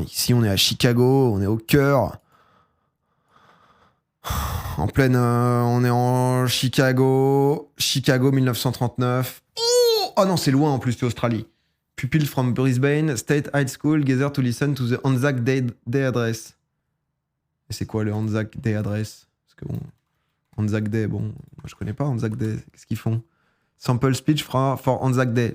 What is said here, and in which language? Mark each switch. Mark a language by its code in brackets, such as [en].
[fr] Ici, on est à Chicago, on est au cœur. En pleine, on est en Chicago, 1939. Oh non, c'est loin en plus, c'est Australie. [en] Pupils from Brisbane, State High School, gather to listen to the Anzac Day Address. [fr] Et c'est quoi le Anzac Day Address? Parce que bon, Anzac Day, bon, moi je connais pas Anzac Day, qu'est-ce qu'ils font? [en] Sample speech for Anzac Day.